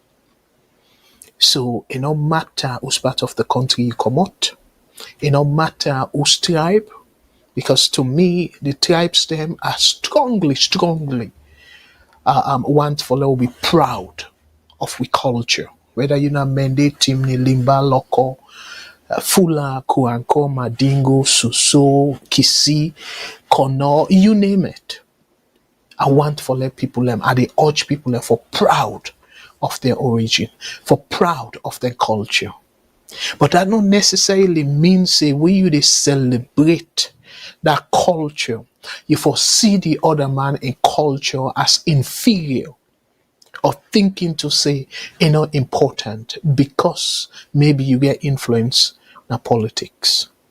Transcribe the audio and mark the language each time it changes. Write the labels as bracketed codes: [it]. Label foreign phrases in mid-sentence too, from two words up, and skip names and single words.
[kri] So it no matter whose part of the country you come out, it no matter whose tribe, because to me the tribes them are strongly want for will be proud of we culture. Whether you know Mende, Timni, Limba, Loko, Fula, Kuanko, Madingo, Suso, Kisi, Kono, you name it. I want for let people them, I they urge people them for proud of their origin, for proud of their culture. But that not necessarily means say we you they celebrate that culture. You foresee the other man in culture as inferior, or thinking to say not important because maybe you get influence in politics.